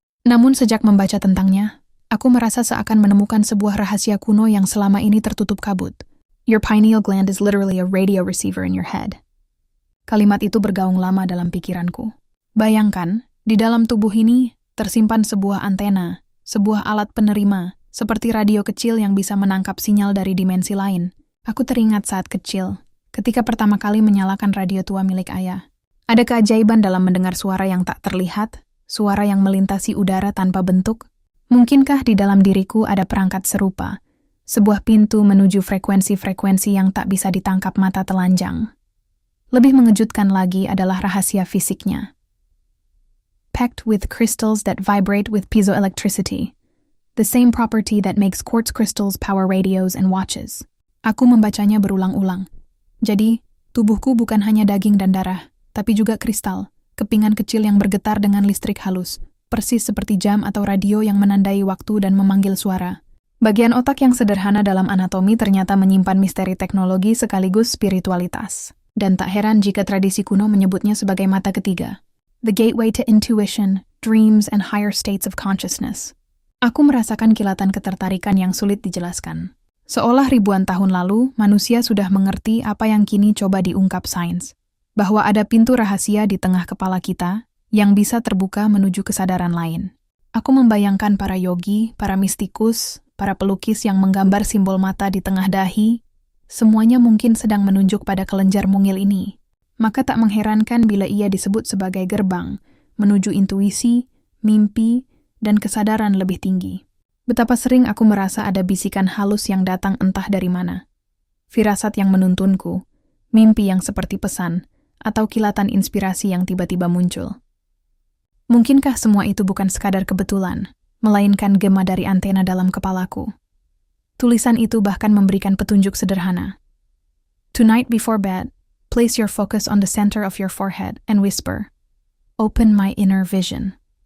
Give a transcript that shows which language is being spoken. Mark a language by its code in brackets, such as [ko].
[id] Namun sejak membaca tentangnya, aku merasa seakan menemukan sebuah rahasia kuno yang selama ini tertutup kabut. [en] Your pineal gland is literally a radio receiver in your head. [id] Kalimat itu bergaung lama dalam pikiranku. Bayangkan, di dalam tubuh ini tersimpan sebuah antena, sebuah alat penerima, seperti radio kecil yang bisa menangkap sinyal dari dimensi lain. Aku teringat saat kecil, ketika pertama kali menyalakan radio tua milik ayah. Ada keajaiban dalam mendengar suara yang tak terlihat, suara yang melintasi udara tanpa bentuk. Mungkinkah di dalam diriku ada perangkat serupa, sebuah pintu menuju frekuensi-frekuensi yang tak bisa ditangkap mata telanjang? Lebih mengejutkan lagi adalah rahasia fisiknya. [en] Packed with crystals that vibrate with piezoelectricity, the same property that makes quartz crystals power radios and watches. [id] Aku membacanya berulang-ulang. Jadi, tubuhku bukan hanya daging dan darah, tapi juga kristal, kepingan kecil yang bergetar dengan listrik halus, persis seperti jam atau radio yang menandai waktu dan memanggil suara. Bagian otak yang sederhana dalam anatomi ternyata menyimpan misteri teknologi sekaligus spiritualitas. Dan tak heran jika tradisi kuno menyebutnya sebagai mata ketiga. [en] The gateway to intuition, dreams, and higher states of consciousness. [id] Aku merasakan kilatan ketertarikan yang sulit dijelaskan. Seolah ribuan tahun lalu, manusia sudah mengerti apa yang kini coba diungkap sains. Bahwa ada pintu rahasia di tengah kepala kita yang bisa terbuka menuju kesadaran lain. Aku membayangkan para yogi, para mistikus, para pelukis yang menggambar simbol mata di tengah dahi. Semuanya mungkin sedang menunjuk pada kelenjar mungil ini. Maka tak mengherankan bila ia disebut sebagai gerbang, menuju intuisi, mimpi, dan kesadaran lebih tinggi. Betapa sering aku merasa ada bisikan halus yang datang entah dari mana. Firasat yang menuntunku, mimpi yang seperti pesan, atau kilatan inspirasi yang tiba-tiba muncul. Mungkinkah semua itu bukan sekadar kebetulan, melainkan gema dari antena dalam kepalaku? Tulisan itu bahkan memberikan petunjuk sederhana. [en] Tonight before bed, place your focus on the center of your forehead and whisper, "Open my inner vision."